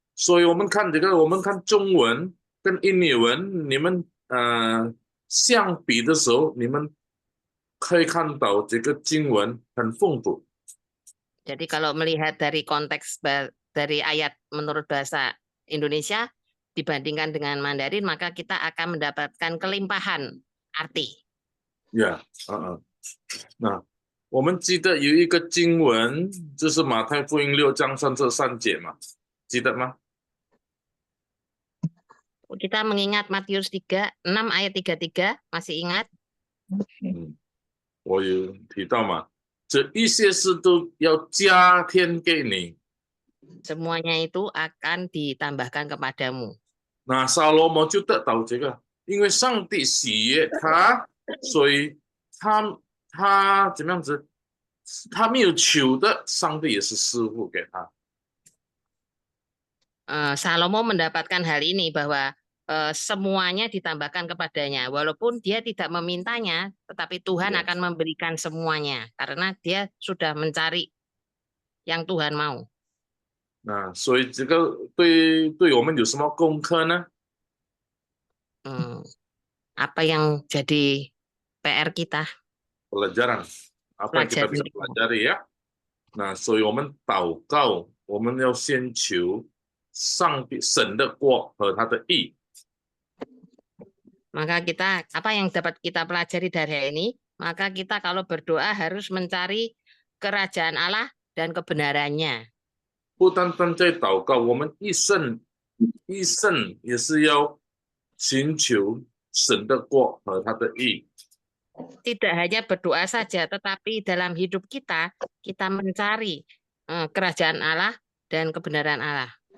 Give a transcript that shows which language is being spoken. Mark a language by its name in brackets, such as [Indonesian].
[Chinese] 所以我们看这个，我们看中文跟印尼文，你们相比的时候，你们可以看到这个经文很丰富。 [Indonesian] Jadi kalau melihat dari konteks dari ayat menurut bahasa Indonesia dibandingkan dengan Mandarin, maka kita akan mendapatkan kelimpahan arti. [Chinese] Ya, 那我们记得有一个经文，就是马太福音6章33节嘛，记得吗？ [Indonesian] Kita mengingat Matius 6 ayat 33, masih ingat? [Chinese] 我有提到嘛，这一些事都要加添给你。 [Indonesian] Semuanya itu akan ditambahkan kepadamu. [Chinese] 那撒罗摩就得到这个，因为上帝喜悦他，所以他怎么样子？他没有求的，上帝也是赐福给他。 [Indonesian] Salomo mendapatkan hal ini bahwa semuanya ditambahkan kepadanya. Walaupun dia tidak memintanya, tetapi Tuhan akan memberikan semuanya. Karena dia sudah mencari yang Tuhan mau. [Chinese] 那所以这个对我们有什么功课呢？ [Indonesian] Apa yang jadi PR kita? Pelajaran. Apa yang kita bisa pelajari ya? [Chinese] Nah, 所以我们祷告，我们要先求上帝神的国和他的义。 [Indonesian] Maka kita, apa yang dapat kita pelajari dari hari ini? Maka kita kalau berdoa harus mencari kerajaan Allah dan kebenarannya. [Chinese] 不单单在祷告，我们一生也是要寻求神的国和他的义。 [Indonesian] Tidak hanya berdoa saja, tetapi dalam hidup kita mencari kerajaan Allah dan kebenaran Allah.